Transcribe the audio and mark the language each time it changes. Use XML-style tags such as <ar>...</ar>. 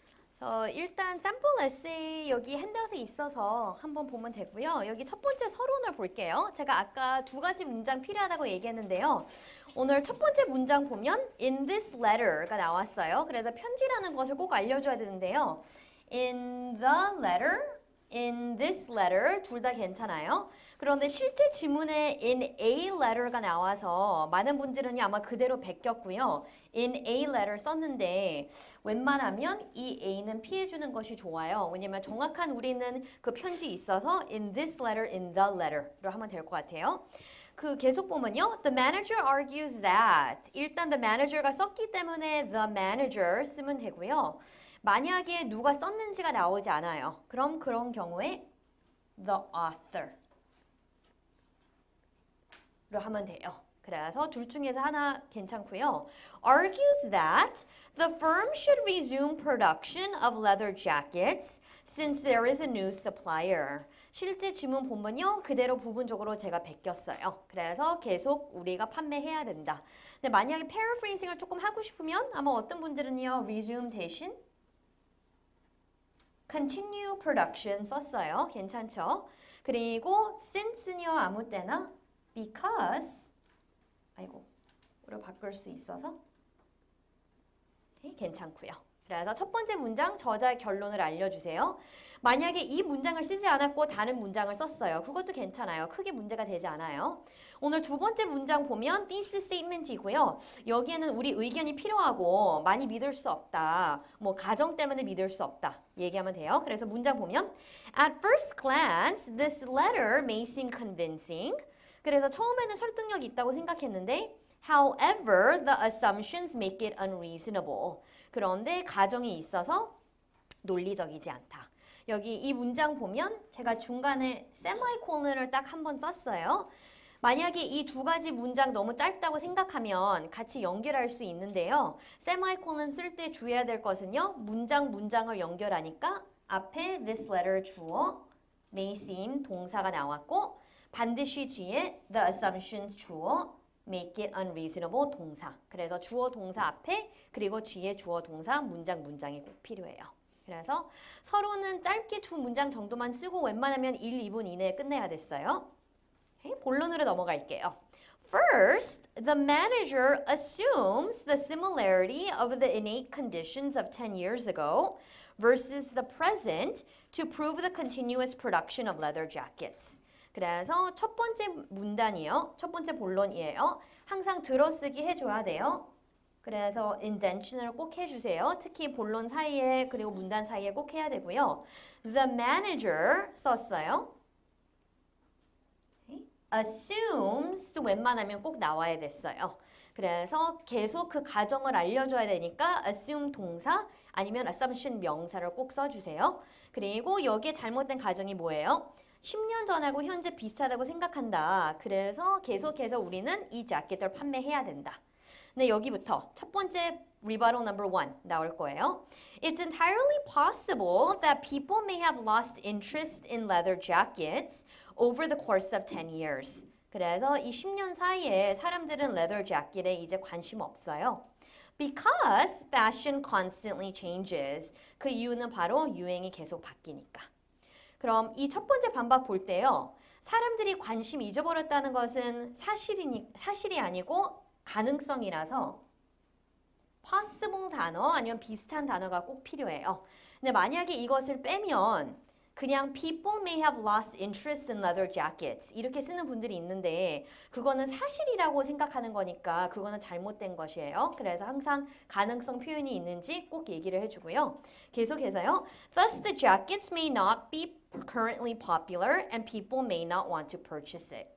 <ko>그래서 일단 샘플 에세이 여기 핸드아웃에 있어서 한번 보면 되고요. 여기 첫 번째 서론을 볼게요. 제가 아까 두 가지 문장 필요하다고 얘기했는데요. 오늘 첫 번째 문장 보면</ko> <en>in this letter</en> <ko>가 나왔어요. 그래서 편지라는 것을 꼭 알려줘야 되는데요.</ko> <en>in the letter, in this letter</en> <ko>둘 다 괜찮아요. 그런데 실제 지문에</ko> <en>in a letter</en> <ko>가 나와서 많은 분들은 아마 그대로 베꼈고요.</ko> <en>in a letter</en> <ko>썼는데 웬만하면 이 a는 피해주는 것이 좋아요. 왜냐면 정확한 우리는 그 편지 있어서</ko> <en>in this letter, in the letter</en> <ko>로 하면 될 것 같아요. 그 계속 보면요.</ko> <en>The manager argues that</en> <ko>일단</ko> <en>the manager가</en> <ko>썼기 때문에</ko> <en>the manager</en> <ko>쓰면 되고요. 만약에 누가 썼는지가 나오지 않아요. 그럼 그런 경우에 the author 로 하면 돼요. 그래서 둘 중에서 하나 괜찮고요.</ko> <en>argues that the firm should resume production of leather jackets since there is a new supplier.</en> <ko>실제 지문 보면요. 그대로 부분적으로 제가 베꼈어요. 그래서 계속 우리가 판매해야 된다. 근데 만약에 paraphrasing을 조금 하고 싶으면 아마 어떤 분들은요.</ko> <en>resume</en> <ko>대신</ko> <en>continue production</en> <ko>썼어요. 괜찮죠? 그리고 since는요. 아무 때나 because 으로 바꿀 수 있어서 괜찮고요. 그래서 첫 번째 문장 저자의 결론을 알려주세요. 만약에 이 문장을 쓰지 않았고 다른 문장을 썼어요. 그것도 괜찮아요. 크게 문제가 되지 않아요. 오늘 두 번째 문장 보면 thesis statement이고요. 여기에는 우리 의견이 필요하고 많이 믿을 수 없다. 뭐 가정 때문에 믿을 수 없다. 얘기하면 돼요. 그래서 문장 보면</ko> <en>At first glance, this letter may seem convincing.</en> <ko>그래서 처음에는 설득력이 있다고 생각했는데</ko> <en>However, the assumptions make it unreasonable.</en> <ko>그런데 가정이 있어서 논리적이지 않다. 여기 이 문장 보면 제가 중간에 세마이콜론을 딱 한 번 썼어요. 만약에 이 두 가지 문장 너무 짧다고 생각하면 같이 연결할 수 있는데요. 세마이콜론 쓸 때 주의해야 될 것은요. 문장을 연결하니까 앞에</ko> <en>this letter</en> <ko>주어</ko> <en>may seem</en> <ko>동사가 나왔고 반드시 뒤에</ko> <en>the assumptions 주어 make it unreasonable 동사.</en> <ko>그래서 주어 동사 앞에 그리고 뒤에 주어 동사 문장이 꼭 필요해요. 그래서 서로는 짧게 두 문장 정도만 쓰고 웬만하면 1, 2분 이내에 끝내야 됐어요. 본론으로 넘어갈게요.</ko> <en>First, the manager assumes the similarity of the innate conditions of 10 years ago versus the present to prove the continuous production of leather jackets.</en> <ko>그래서 첫 번째 문단이요. 첫 번째 본론이에요. 항상 들어쓰기 해줘야 돼요. 그래서 indention을 꼭 해주세요. 특히 본론 사이에 그리고 문단 사이에 꼭 해야 되고요.</ko> <en>The manager</en> <ko>썼어요. assumes 도 웬만하면 꼭 나와야 됐어요. 그래서 계속 그 가정을 알려줘야 되니까 assume 동사 아니면 assumption 명사를 꼭 써주세요. 그리고 여기에 잘못된 가정이 뭐예요? 10년 전하고 현재 비슷하다고 생각한다. 그래서 계속해서 우리는 이 자켓을 판매해야 된다. 네, 여기부터 첫 번째</ko> <en>rebuttal number 1</en> <ko>나올 거예요.</ko> <en>It's entirely possible that people may have lost interest in leather jackets over the course of 10 years.</en> <ko>그래서 이 10년 사이에 사람들은 leather jacket에 이제 관심 없어요.</ko> <en>Because fashion constantly changes.</en> <ko>그 이유는 바로 유행이 계속 바뀌니까. 그럼 이 첫 번째 반박 볼 때요. 사람들이 관심 잊어버렸다는 것은 사실이 아니고 가능성이라서 possible 단어 아니면 비슷한 단어가 꼭 필요해요. 근데 만약에 이것을 빼면 그냥</ko> <en>people may have lost interest in leather jackets</en> <ko>이렇게 쓰는 분들이 있는데 그거는 사실이라고 생각하는 거니까 그거는 잘못된 것이에요. 그래서 항상 가능성 표현이 있는지 꼭 얘기를 해주고요. 계속해서요.</ko> <en>Thus the jackets may not be currently popular and people may not want to purchase it.</en>